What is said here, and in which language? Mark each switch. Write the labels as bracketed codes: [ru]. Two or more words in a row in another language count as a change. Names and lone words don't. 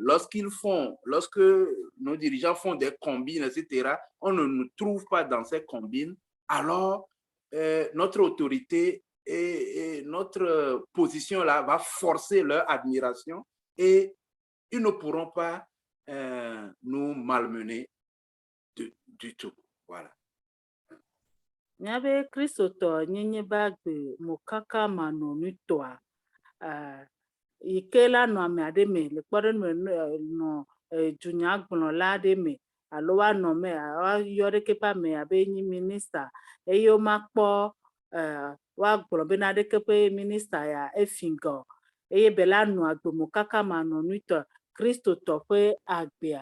[fr] Lorsque nos dirigeants font des combines, etc., on ne nous trouve pas dans ces combines, alors notre autorité et notre position là va forcer leur admiration et ils ne pourront pas nous malmener du tout. Voilà. [ee] Míaƒe kristotɔ nyenye ba gbe mokaka manɔnutɔa yi ke la nɔ ame aɖe me le kpɔɖeŋu nɔ dunyagblɔla aɖe me alo woanɔ me woayɔ ɖeke ƒe ame abe nyi minista eye womakpɔ woagblɔ bena ɖeke ƒe minista ya efi gɔ eye be la nɔ agbe mokaka manɔnutɔ kristotɔ ƒe agbea.